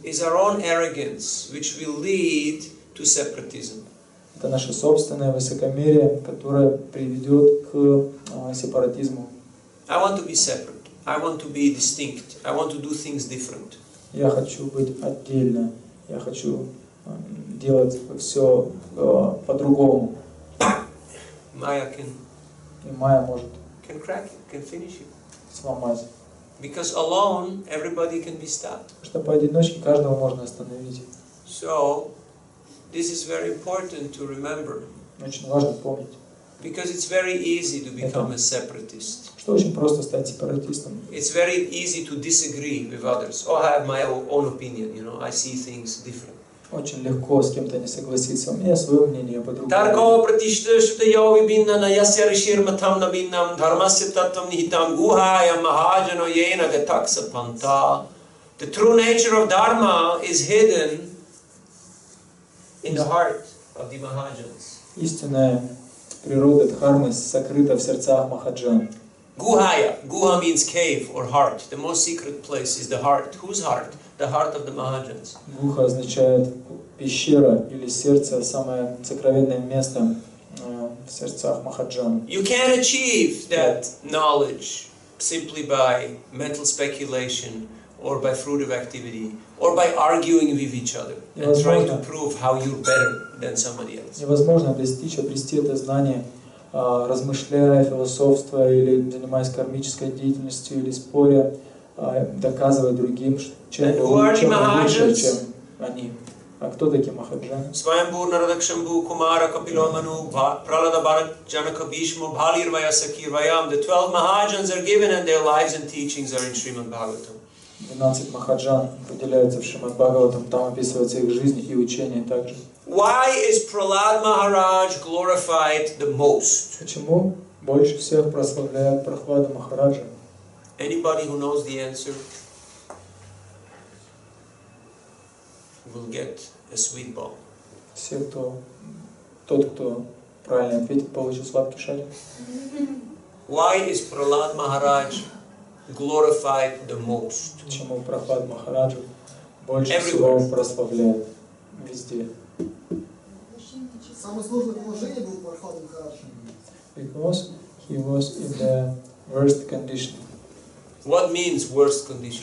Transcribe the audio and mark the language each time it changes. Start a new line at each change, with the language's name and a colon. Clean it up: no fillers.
English: is our own arrogance, which will lead to separatism.
Russian: это наше собственное высокомерие, которое приведет к сепаратизму.
English: I want to be separate. I want to be distinct. I want to do things different.
Russian: Я хочу быть отдельно. Я хочу делать все по-другому.
English: Maya can
Russian: И Майя может
English: crack it, can finish it.
Russian: сломать.
English: Because alone, everybody can be stopped.
Russian: Потому что поодиночке каждого можно остановить.
English: So, this is very important to remember.
Russian: Очень важно помнить.
English: Because it's very easy to become a separatist.
Russian: Что очень просто стать сепаратистом.
English: It's very easy to disagree with others. Oh, I have my own opinion, you know, I see things different.
Russian: Очень легко с кем-то не согласиться. У меня свое мнение по-другому.
Sanskrit: Tarko pratishtashtaya vibhinna yasya rishirmatam navinam dharmasya tattvam nihitam guhaya mahajano yena gataksa panta.
English: The true nature of Dharma is hidden in the heart of the Mahajans.
Russian: Истинная природа дхармы сокрыта в сердцах махаджан.
Sanskrit: Guhaya.
English: Guha means cave or heart. The most secret place is the heart. Whose heart? The heart of the Mahajans.
Russian: Гуха означает пещера или сердце, самое сокровенное место в сердцах махаджан.
English: You can't achieve that knowledge simply by mental speculation or by fruitive activity or by arguing with each other and trying to prove how you're better than somebody else.
Russian: Невозможно достичь, обрести это знание, размышляя, философствуя или занимаясь кармической деятельностью или споря, доказывая другим, чем лучше, чем они. А кто такие махаджаны?
Sanskrit: Swayambhu Naradakshambhu Kumara Kapilomanu Pralada Bharat Janaka Bhishma Bhalirvaya Sakirvayam.
English: The 12 Mahajans are given and their lives and teachings are in Srimad Bhagavatam.
Russian: 12 махаджан выделяются в Шримад Бхагаватам, там описывается их жизнь и учение также.
English: Why is Prahlad Maharaj glorified the most?
Russian: Почему больше всех прославляют Прахлада Махараджа?
English: Anybody who knows the answer will get a sweet ball.
Russian: Все, тот, кто правильно ответит, получит сладкий шарик.
English: Why is Prahlad Maharaj glorified the most?
Russian: Почему Прахлад Махараджа больше всего прославляют везде? Самое сложное положение было у Прахлада Махараджа.
English: Because he was in the worst condition. What means worst condition?